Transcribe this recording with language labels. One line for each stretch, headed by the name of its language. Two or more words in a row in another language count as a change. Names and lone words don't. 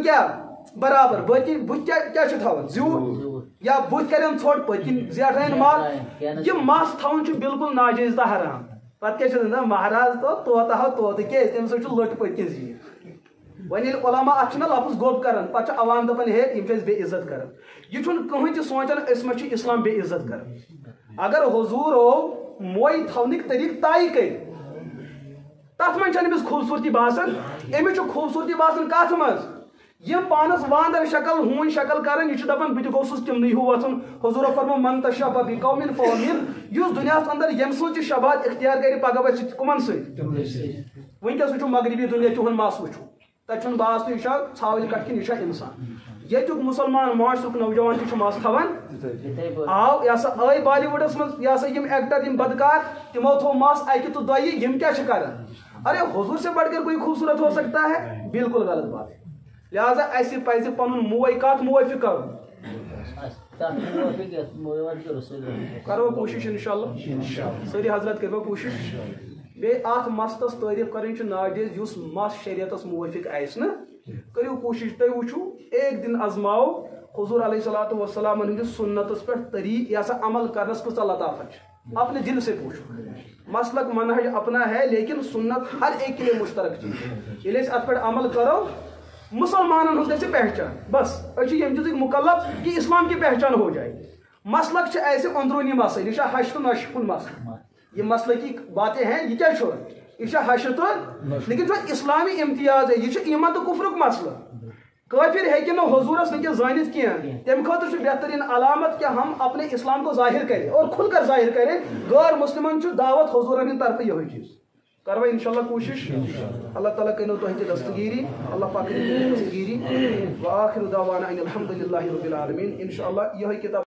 Kashmiri: کیٛاہ برابر بُتھِ کیٛاہ چھُ تھاوان زیوٗٹھ یا بُتھ کرن ژھوٚٹ پٔتۍ کِنۍ زیٹھٲیِن مس یہِ مس تھاوُن چھُ بالکل ناجائز تہٕ حرام پتہٕ کیٛاہ چھِ دپان مہراز تو طوطہ ہو طوطہ کیٛازِ تمہِ سۭتۍ چھُ لٔٹ پٔتۍ کِنۍ زیٖٹھ وۄنۍ ییٚلہِ علما اتھ چھُنہ لفظ گوٚب کران پتہٕ چھُ عوام دپان ہے یِم چھِ أسۍ بے عزت کران یہِ چھُنہٕ کٕہٕنۍ تہِ سونچان أسۍ ما چھِ اسلام بے عزت کران اگر حضوٗرو موے تھاونٕکۍ طریٖقہٕ طے کٔرۍ تتھ منٛز چھنہٕ أمِس خوٗبصوٗرتی باسان أمِس چھُ خوٗبصوٗرتی باسان کتھ منٛز یِم پانس واندر شکل ہوٗنۍ شکل کران یہِ چھُ دپان بہٕ تہِ گوٚژھُس تِمنٕے ہیوٗ وۄتھُن حضوٗرو فرمو
Arabic: من تشبہ بقوم فہو منہم
Kashmiri: یُس دُنیاہس اندر ییٚمہِ سٕنٛز یہِ شباہت اختیار کرِ پگہہ وَتھِ کٕمن سۭتۍ وٕنکیٚس وٕچھو مغربی دُنیا تِہُنٛد مس وٕچھو تتہِ چھُنہٕ باسان یہِ چھا ژھاوٕلۍ کٹھ کِنہٕ یہِ چھا انسان ییٚتیُک مُسلمان معاشرُک نوجوان تہِ چھُ مس تھاوان آو یہِ ہسا آے بالی وُڈس منٛز یہِ ہسا یِم ایکٹر یِم بدکار تِمو تھوٚو مس اکہِ تہٕ دۄیہِ یِم کیٛاہ چھِ کران
Urdu: ارے حضوٗر سے بڑھ کر کوئی خوٗبصوٗرت ہو سکتا ہے بالکل غلط بات
Kashmiri: لہذا اَسہِ پَزِ پنُن موے کتھ موٲفِق کرُن کرو کوٗشِش انشاءاللہ سٲری حضرت کٔرِو کوٗشِش بیٚیہِ اتھ مستس تعریٖف کرٕنۍ چھِ ناجائز یُس مس شریعتس موٲفِق آسہِ نہٕ کٔرِو کوٗشِش تُہۍ وٕچھِو ایک دن ازماو حضوٗر علیہ الصلوٰتُ وسلامن ہٕنٛدِس سُنتس پٮ۪ٹھ طریٖقہٕ یہِ ہسا عمل کرنس کۭژاہ لطافت چھِ
Urdu: اپنے دل سے پوچھو مسلک منہج اپنا ہے لیکن سنت ہر ایک کے لیے مشترک چیز
Kashmiri: ییٚلہِ أسۍ اتھ پٮ۪ٹھ عمل کرو مسلمانن ہٕنٛز گژھِ پہچان بس أسۍ چھِ ییٚمہِ چیٖزٕکۍ مُکلف
Urdu: کہ اسلام کی پہچان ہو جائے
Kashmiri: مسلک چھِ ایسے اندروٗنی مسائل یہِ چھا حش تہٕ نشہِ ہُنٛد مسلہٕ
Urdu: یہ مسلکی باتیں ہیں یہ کیا
Kashmiri: چھو یہ چھا حش تہٕ
Urdu: لیکن جو اسلامی امتیاز ہے
Kashmiri: یہ چھُ ایمان تہٕ کُفرُک مسلہٕ کافر ہیٚکہِ نہٕ حضوٗرس وٕنکٮ۪س زٲنِتھ کینٛہہ تمہِ خٲطرٕ چھُ بہترین علامت
Urdu: کہ ہم اپنے اسلام کو ظاہر کرے اور کھل کر ظاہر کرے
Kashmiri: غٲر مسلمن چھُ دعوت حضوٗرن ہٕنٛدِ طرفہٕ یِہوے چیٖز کرو انشاءاللہ کوٗشِش اللہ تعالیٰ کٔرِنو تۄہہِ تہِ دستگیٖری اللہ پاک کٔرِنو تۄہہِ دستگیٖری
Arabic: وآخر دعوانا ان الحمدُ للہ رب العالمین
Kashmiri: انشاءاللہ یِہوے کِتاب